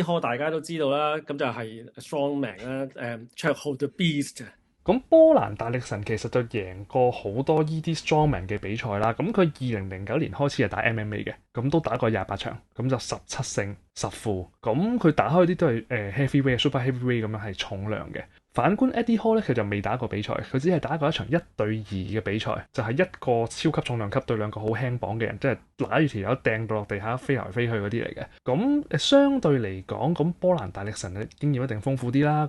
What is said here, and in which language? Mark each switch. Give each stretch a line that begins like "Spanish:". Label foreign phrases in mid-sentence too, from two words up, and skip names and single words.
Cantonese: Hall 大家都知道啦，咁就係 Strongman 啦，綽號 The Beast。咁波蘭大力神其實就贏過好多呢啲 Strongman 嘅比賽啦。咁佢2009年開始係打 MMA 嘅，咁都打過28場，咁就17勝10負。咁佢打開啲都係 heavyweight、
English: super heavyweight
Cantonese: 咁樣係重量嘅。反觀 Eddie Hall 咧，佢就未打過比賽，佢只係打過一場1對2嘅比賽，就係一個超級重量級對兩個好輕磅嘅人，即係拿住條友掟到落地下飛來飛去嗰啲嚟嘅。咁相對嚟講，咁波蘭大力神嘅經驗一定豐富啲啦。